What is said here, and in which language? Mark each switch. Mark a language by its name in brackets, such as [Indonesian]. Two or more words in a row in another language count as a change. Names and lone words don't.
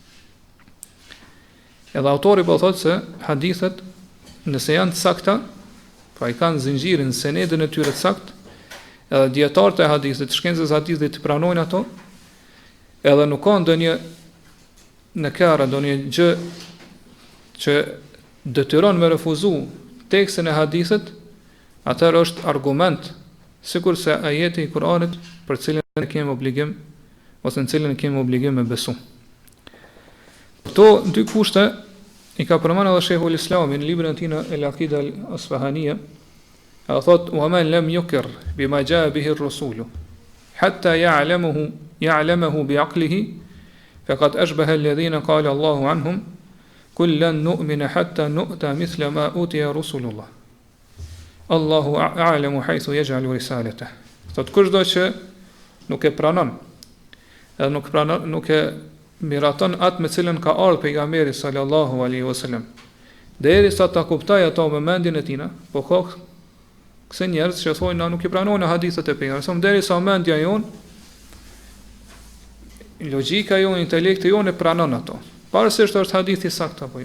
[Albanian] Edhe autori po thotë se hadithet, nëse janë të sakta, pra i kanë zinxhirin, senedin e tyre të saktë, edhe dietarët e hadithit, shkencës së hadithit pranojnë ato, edhe nuk ka ndonjë në kara ndonjë gjë që detyron me refuzu tekstin e hadithit, atëherë është argument, sikur se ajeti i Kuranit për cilën ne kemi obligim ose në cilën kemi obligim me besu. Këto dy kushte i ka përmendur edhe Shehu l-Islami në librin e tij El Akide El Uasitije, ai thotë: [Arabic] "ومن لم يقر بما جاء به الرسول حتى يعلمه بعقله فقد أشبه الذين قال الله عنهم لن نؤمن حتى نؤتى مثل ما أوتي رسل الله. الله أعلم حيث يجعل رسالته." [Albanian] Thotë kushdo që nuk e pranon, edhe nuk e miraton atë me cilën ka ardhur pejgamberi [Arabic] صلى الله عليه وسلم, [Albanian] derisa ta kuptoj ato me mendjen e tina, po ka këse njerëz që thonë na nuk i pranojnë hadithet e pejgamberit, derisa mendja jon, logjika jon, intelekti jon e pranon ato, pavarësisht është hadithi sakt apo jo.